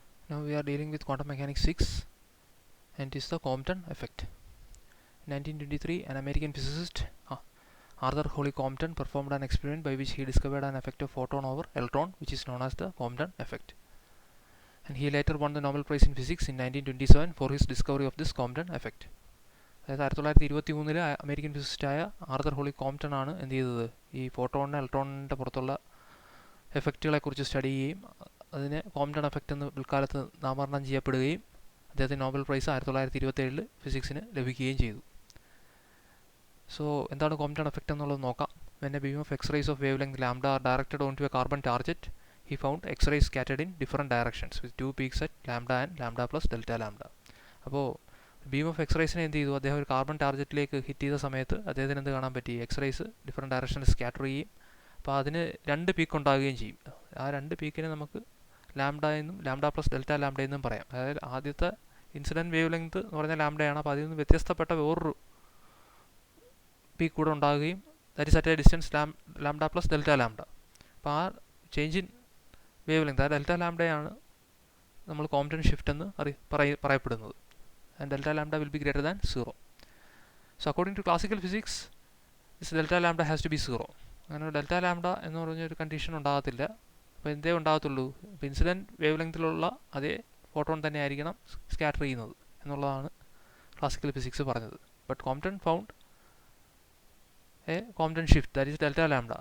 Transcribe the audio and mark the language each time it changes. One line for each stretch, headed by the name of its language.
English: Now we are dealing with quantum mechanics 6, and it is the Compton effect. In 1923, an American physicist, Arthur Holly Compton, performed an experiment by which he discovered an effect of photon over electron, which is known as the Compton effect. And he later won the Nobel Prize in Physics in 1927 for his discovery of this Compton effect.
Malayalam: അതായത് 1923 American ഫിസിസ്റ്റായ Arthur holy Compton ആണ് എന്ത് ചെയ്തത്, ഈ ഫോട്ടോണിന് ഇലക്ട്രോണിൻ്റെ പുറത്തുള്ള എഫക്റ്റുകളെക്കുറിച്ച് study ചെയ്യുകയും അതിനെ Compton effect എന്ന് പിൽക്കാലത്ത് നാമകരണം ചെയ്യപ്പെടുകയും അദ്ദേഹത്തിന് നോബൽ പ്രൈസ് 1927 ഫിസിക്സിന് ലഭിക്കുകയും ചെയ്തു. സോ എന്താണ് കോംപ്റ്റൺ എഫക്റ്റ് എന്നുള്ളത് നോക്കാം.
English: When a beam of X-rays of wavelength lambda are directed onto a carbon target, he found X-rays scattered in different directions with two peaks at lambda and lambda plus delta lambda.
Malayalam: അപ്പോൾ beam of എക്സ്റേസിനെ എന്ത് ചെയ്തു, അദ്ദേഹം ഒരു carbon ടാർജറ്റിലേക്ക് hit ചെയ്ത സമയത്ത് അദ്ദേഹത്തിന് എന്ത് കാണാൻ പറ്റി, എക്സ്റേസ് ഡിഫറെൻറ്റ് ഡയറക്ഷനിൽ സ്കാറ്റർ ചെയ്യും. അപ്പോൾ അതിന് രണ്ട് പീക്ക് ഉണ്ടാകുകയും ചെയ്യും. ആ രണ്ട് പീക്കിനെ നമുക്ക് ലാംഡ എന്നും ലാംഡ പ്ലസ് ഡെൽറ്റ ലാംഡ എന്നും പറയാം. അതായത് ആദ്യത്തെ ഇൻസിഡൻറ്റ് വേവ് ലെങ്ത് എന്ന് പറഞ്ഞാൽ ലാംഡയാണ്. അപ്പോൾ അതിൽ നിന്ന് വ്യത്യസ്തപ്പെട്ട വേറൊരു പീക്ക് കൂടെ ഉണ്ടാകുകയും
English: That is at a distance lambda plus delta lambda.
Malayalam: അപ്പോൾ ആ
English: change in wavelength,
Malayalam: ആ ഡെൽറ്റ ലാംഡയാണ് നമ്മൾ കോംപ്റ്റൺ ഷിഫ്റ്റ് എന്ന് പറയപ്പെടുന്നത്.
English: And delta lambda will be greater than 0. So according to classical physics, this delta lambda has to be 0.
Malayalam: അങ്ങനെ delta lambda എന്ന് പറഞ്ഞൊരു condition ഉണ്ടാകത്തില്ല. അപ്പോൾ എന്തേ ഉണ്ടാകത്തുള്ളൂ, ഇപ്പോൾ ഇൻസിഡൻറ്റ് വേവ് ലെങ്തിലുള്ള അതേ ഫോട്ടോൺ തന്നെ ആയിരിക്കണം സ്കാറ്റർ ചെയ്യുന്നത് എന്നുള്ളതാണ് ക്ലാസിക്കൽ ഫിസിക്സ് പറഞ്ഞത്.
English: But Compton found a Compton shift, that is delta lambda.